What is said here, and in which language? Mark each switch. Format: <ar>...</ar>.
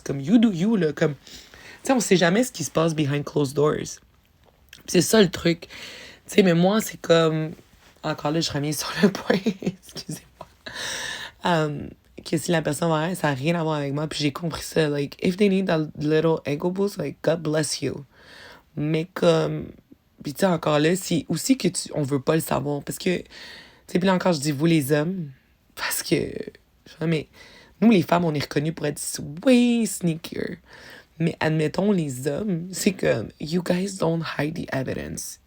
<fr>Comme,</fr> <en>you do you,</en> <fr>là, comme... Tu sais, on sait jamais ce qui se passe</fr> <en>behind closed doors.</en> <fr>C'est ça le truc. Tu sais, mais moi, c'est comme... Encore là, je reviens sur le point, excusez-moi. Que si la personne va ça n'a rien à voir avec moi, puis j'ai compris ça.</fr> <en>Like, if they need a little ego boost, like, God bless you.</en> <fr>Mais comme... Puis tu sais, encore là, c'est aussi que on veut pas le savoir. Parce que... Tu sais, puis là encore, je dis vous les hommes, parce que... Mais nous, les femmes, on est reconnus pour être</fr> <en>way sneakier.</en> <fr>Mais admettons, les hommes, c'est comme,</fr> <en>you guys don't hide the evidence.</en>